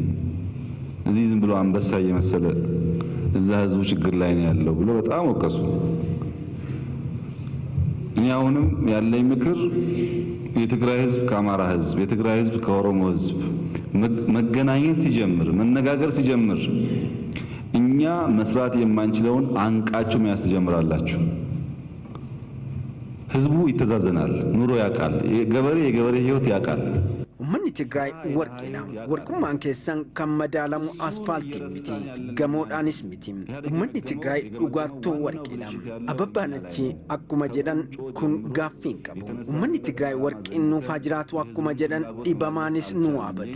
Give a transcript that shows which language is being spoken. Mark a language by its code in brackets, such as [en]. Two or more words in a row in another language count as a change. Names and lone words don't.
[am] እዚህ ዝም ብሎ አንበሳ እየመሰለ እዛ ህዝቡ ችግር ላይ ነው ያለው ብሎ በጣም ወቀሱ። እኔ አሁንም ያለኝ ምክር የትግራይ ህዝብ ከአማራ ህዝብ፣ የትግራይ ህዝብ ከኦሮሞ ህዝብ መገናኘት ሲጀምር፣ መነጋገር ሲጀምር እኛ መስራት የማንችለውን አንቃችሁ መያዝ ትጀምራላችሁ። ህዝቡ ይተዛዘናል፣ ኑሮ ያውቃል፣ የገበሬ ህይወት ያውቃል። [om] Uummanni Tigraay warqeedha. Warqummaan keessan kan madaalamu asfaaltiin miti, gamoodhaanis miti. Uummanni Tigraay dhugaattuu warqeedha. Ababbaan achi akkuma jedhan kun gaaffii hin qabu. Uummanni Tigraay warqiin nuuf haa jiraatu akkuma jedhan dhibamaanis nu abadu.